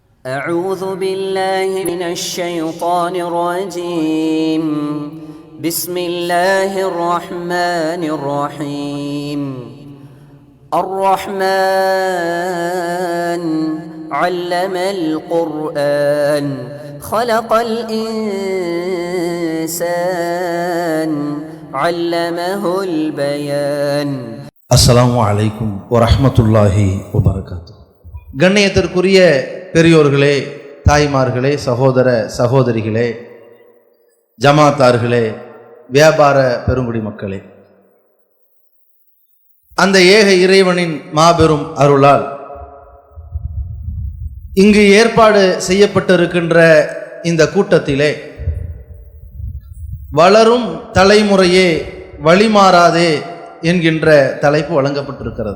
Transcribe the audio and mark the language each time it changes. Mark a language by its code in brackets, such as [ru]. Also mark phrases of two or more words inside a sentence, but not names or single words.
[ar] أعوذ بالله من الشيطان الرجيم بسم الله الرحمن الرحيم الرحمن علم القرآن خلق الإنسان علمه البيان. السلام عليكم ورحمة الله وبركاته. [ta] கண்ணியத்திற்குரிய பெரியோர்களே, தாய்மார்களே, சகோதர சகோதரிகளே, ஜமாத்தார்களே, வியாபார பெருங்குடி மக்களே, அந்த ஏக இறைவனின் மாபெரும் அருளால் இங்கு ஏற்பாடு செய்யப்பட்டிருக்கின்ற இந்த கூட்டத்திலே வளரும் தலைமுறையே வழிமாறாதே என்கின்ற தலைப்பு வழங்கப்பட்டிருக்கிறது.